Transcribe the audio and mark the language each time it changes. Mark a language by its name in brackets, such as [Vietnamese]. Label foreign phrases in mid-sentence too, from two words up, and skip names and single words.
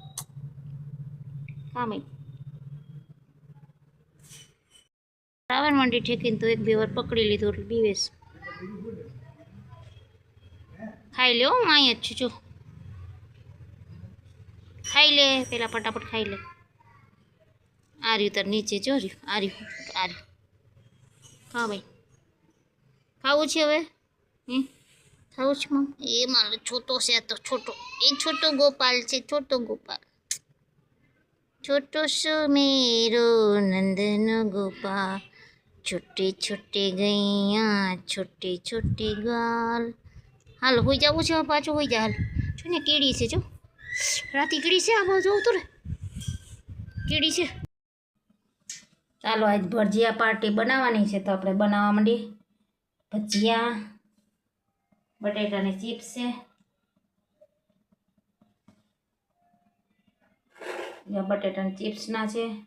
[Gujarati] હા મેં રાવણ મંડી ઠેકીને તો 1-2 વાર પકડી લીધું એટલે બીવેશ ખાઈ લે હું અહીં જ છું જો ખાઈ લે પેલા ફટાફટ ખાઈ લે આ રહ્યું તાર નીચે જો રહ્યું આ રહ્યું હા ભાઈ ખાવું છે હવે ખાવું છે મમ એ મારો છોટો છે તો છોટો એ છોટો ગોપાલ છે છોટો [Hindi] सो मेरो नंदन गोपाल छोटे छोटे गैया छोटे छोटे गाल हाल हो [Gujarati] जाऊँ છે પાછું હોઈ જા હાલ જો ને કીડી છે જો રાતી કીડી છે આ બાજુ જોઉં રે કીડી છે ચાલો આજ ભજીયા પાર્ટી બનાવવાની છે તો આપણે બનાવવા માંડીએ ભજીયા બટેટાની ચિપ્સ છે બટેટાની ચિપ્સના છે